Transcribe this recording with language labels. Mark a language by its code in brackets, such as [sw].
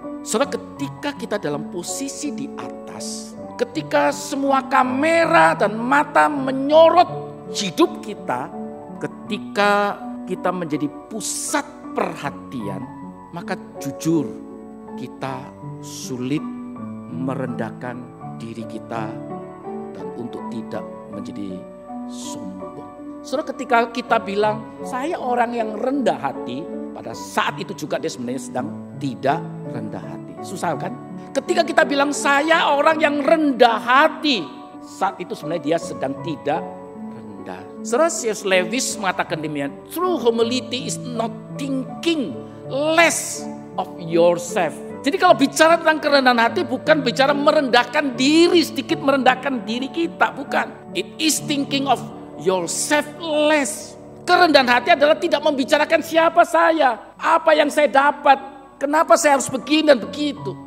[id] Saudara, ketika kita dalam posisi di atas, ketika semua kamera dan mata menyorot hidup kita, ketika kita menjadi pusat perhatian, maka jujur kita sulit merendahkan diri kita dan untuk tidak menjadi sombong. Saudara, ketika kita bilang saya orang yang rendah hati, pada saat itu juga dia sebenarnya sedang tidak rendah hati. Susah kan? Ketika kita bilang saya orang yang rendah hati, saat itu sebenarnya dia sedang tidak rendah. Saudara, C.S. [en] Lewis [id] mengatakan demikian, [en] true humility is not thinking less of yourself. [id] Jadi kalau bicara tentang kerendahan hati bukan bicara merendahkan diri, sedikit merendahkan diri kita, bukan. [en] It is thinking of yourself less. [id] Kerendahan hati adalah tidak membicarakan siapa saya, apa yang saya dapat, kenapa saya harus begini dan begitu.